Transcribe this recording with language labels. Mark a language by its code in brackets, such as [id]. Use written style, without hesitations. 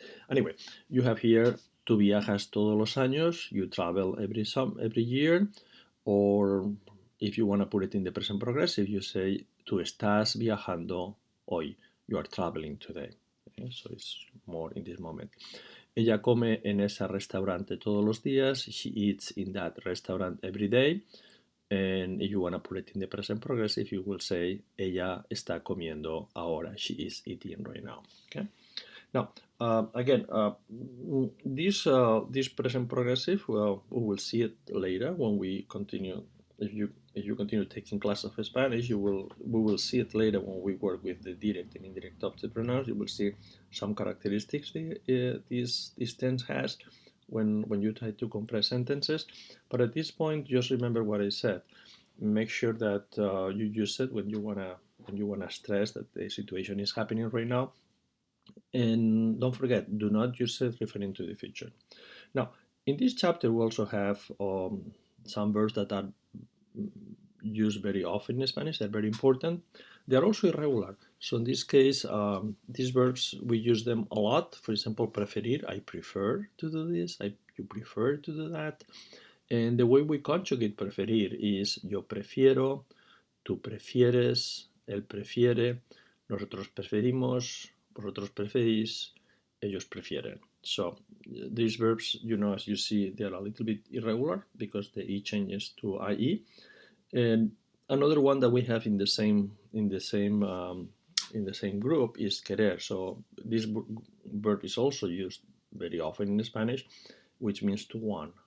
[en] Anyway, you have here [es] tú viajas todos los años, [en] you travel every year, or if you want to put it in the present progressive, you say [es] tú estás viajando hoy, [en] you are traveling today. Okay? So it's more in this moment. [es] Ella come en ese restaurante todos los días. [en] She eats in that restaurant every day. And if you want to put it in the present progressive, you will say [es] ella está comiendo ahora. [en] She is eating right now. Okay. Now, again, this present progressive, well, we will see it later when we continue. If you continue taking class of Spanish, we will see it later when we work with the direct and indirect object pronouns. You will see some characteristics this tense has when you try to compress sentences. But at this point, just remember what I said. Make sure that you use it when you wanna stress that the situation is happening right now. And don't forget, do not use it referring to the future. Now, in this chapter, we also have some verbs that are used very often in Spanish. They're very important. They are also irregular. So in this case, these verbs, we use them a lot. For example, preferir, I prefer to do this. You prefer to do that. And the way we conjugate preferir is [es] yo prefiero, tú prefieres, él prefiere, nosotros preferimos, vosotros preferís, ellos prefieren. [en] So these verbs, as you see, they are a little bit irregular because the e changes to ie. And another one that we have in the same group is querer. So this verb is also used very often in Spanish, which means to want.